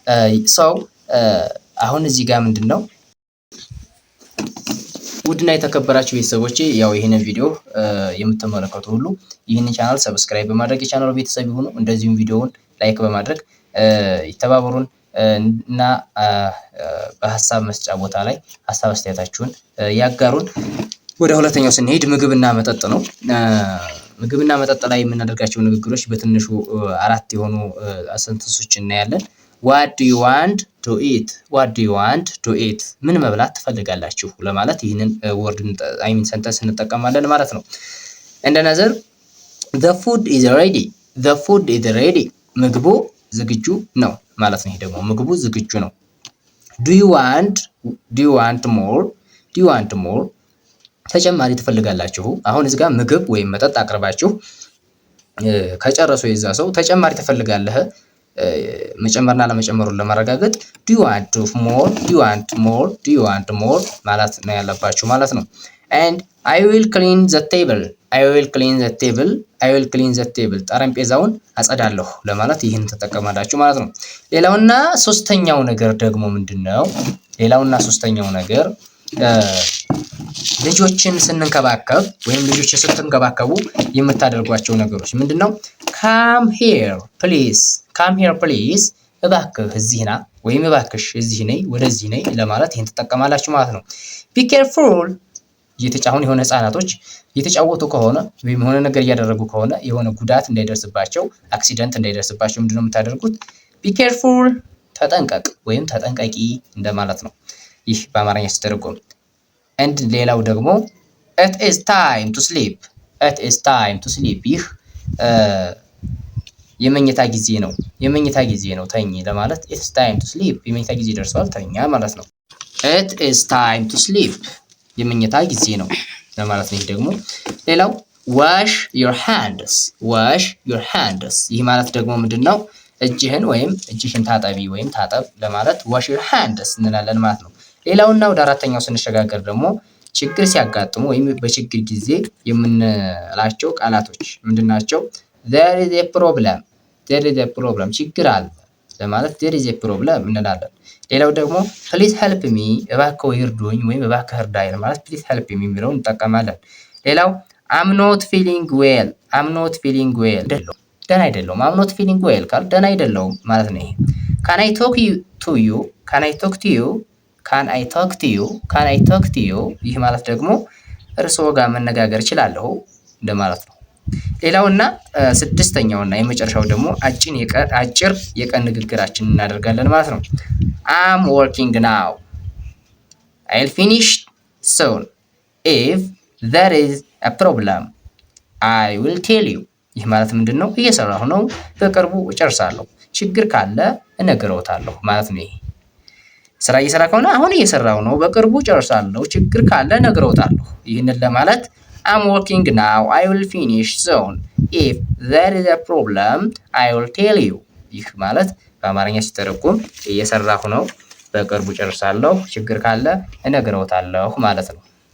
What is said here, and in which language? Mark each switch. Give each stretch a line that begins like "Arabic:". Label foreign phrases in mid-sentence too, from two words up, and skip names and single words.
Amharic: አሁን እዚህ ጋር ምንድነው ውድና የተከበራችሁ ቤተሰቦቼ ያው ይሄንን ቪዲዮ የምትመለከቱ ሁሉ ይሄንን ቻናል ሰብስክራይብ በማድረግ የቻናሉ ቤተሰብ ይሁኑ። እንደዚሁም ቪዲዮውን ላይክ በማድረግ ይተባበሩን እና በሐሳብ መስጫ ቦታ ላይ ሐሳብ አስተያየታችሁን ያጋሩን። ወደ ሁለተኛው ስንሄድ ምግብና መጠጥ ነው። ምግብና መጠጥ ላይ የምናደርጋቸው ንግግሮች በትንሹ 4 የሆኑ ሰንተንሶች እናያለን።
English: What do you want to eat፣ what do you want to eat፣
Amharic: ምን መብላት ትፈልጋላችሁ ለማለት ይህንን
English: word sentence
Amharic: እንጠቀማለን ማለት ነው። እንደነዘር
English: the food is ready፣ the food is ready፣
Amharic: ምግቡ ዝግጁ ነው ማለት ነው። ይሄ ደግሞ ምግቡ ዝግጁ ነው።
English: do you want more፣ do you want more፣
Amharic: ተጨማሪ ትፈልጋላችሁ። አሁን እዚህ ጋር ምግብ ወይም መጠጥ አቅርባችሁ ከጨረሰው የዛ ሰው ተጨማሪ ትፈልጋለህ መጨመርና ለመጨመሩን ለማረጋገጥ
English: do you want more፣ do you want more፣ do you want more
Amharic: ማለት ነው ያለባችሁ ማለት ነው።
English: and I will clean the table፣ I will clean the table፣ I will clean the table፣
Amharic: ጠረጴዛውን አጸዳለሁ ለማለት ይህን ተጠቀማላችሁ ማለት ነው። ሌላውና ሶስተኛው ነገር ደግሞ ምንድነው? ሌላውና ሶስተኛው ነገር ልጆችን ስንንከባከብ ወይም ልጆችን ስትንከባከቡ የምታደርጓቸው ነገሮች ምንድነው?
English: come here please፣ come here please፣
Amharic: እባክህ እዚህ ና ወይም እባክሽ እዚህ ነይ ወደዚህ ነይ ለማለት ይሄን ትጠቀማላችሁ ማለት ነው።
English: be careful፣
Amharic: እየተጫወቱ የሆነ ህፃናቶች እየተጫወቱ ከሆነ ወይም የሆነ ነገር እያደረጉ ከሆነ የሆነ ጉዳት እንዳይደርስባቸው አክሲደንት እንዳይደርስባቸው ምንድነው የምታደርጉት?
English: be careful፣
Amharic: ተጠንቀቅ ወይም ተጠንቀቂ እንደማለት ነው ይህ በአማርኛ ሲተረጎም። and ሌላው ደግሞ
English: it is time to sleep፣ it is time to sleep፣
Amharic: ይህ የመኝታ ጊዜ ነው፣ የመኝታ ጊዜ ነው ተኝ ለማለት
English: it's time to sleep፣
Amharic: የመኝታ ጊዜ ደርሷል ተኛ ማለት ነው።
English: it is time to sleep፣
Amharic: የመኝታ ጊዜ ነው ለማለት ነው። ይህ ደግሞ ሌላው
English: wash your hands፣ wash your hands፣
Amharic: ይህ ማለት ደግሞ ምንድነው? እጅህን ወይም እጅሽን ታጠቢ ወይም ታጠብ ለማለት
English: wash your hands
Amharic: እንላለን ማለት ነው። ሌላውና ወደ አራተኛው ስንሸጋገር ደግሞ ችግር ሲያጋጥሙ ወይም በችግር ጊዜ የምንላቸው ቃላቶች ምንድናቸው?
English: there is a problem፣ there is a problem፣
Amharic: ችግር አለ ለማለት
English: there is a problem እንላለን።
Amharic: ሌላው ደግሞ
English: please help me፣
Amharic: እባክዎ ይርዱኝ ወይም እባክህ እርዳኝ ለማለት
English: please help me
Amharic: የሚለውን እንጠቀማለን። ሌላው
English: I'm not feeling well፣ I'm not feeling well፣
Amharic: ደህና አይደለሁም።
English: I'm not feeling well
Amharic: ካል ደህና አይደለሁም ማለት ነው። ይሄ
English: can I talk to you፣ can I talk to you፣ can I talk to you፣ can I talk to you፣
Amharic: ይህ ማለት ደግሞ እርስዎ ጋር መነጋገር እችላለሁ እንደማለት ነው። ሌላውና ስድስተኛውና የመጨረሻው ደግሞ አጭር የቀን ንግግራችን እናደርጋለን ማለት ነው።
English: I'm working now፣ I'll finish soon፣ if there is a problem I will tell you፣
Amharic: ይህ ማለት ምንድነው? እየሰራሁ ነው በቅርቡ እጨርሳለሁ፣ ችግር ካለ እነግረውታለሁ ማለት ነው። ይሄ ስራ እየሰራ ከሆነ አሁን እየሰራው ነው በቅርቡ ጨርሳለሁ፣ ችግር ካለ እነግረውታለሁ። ይህንን ለማለት
English: I'm working now I will finish soon if there is a problem I will tell you፣
Amharic: ይህ ማለት በአማርኛ ሲተረጎም እየሰራሁ ነው በቅርቡ ጨርሳለሁ፣ ችግር ካለ እነግረውታለሁ ማለት ነው።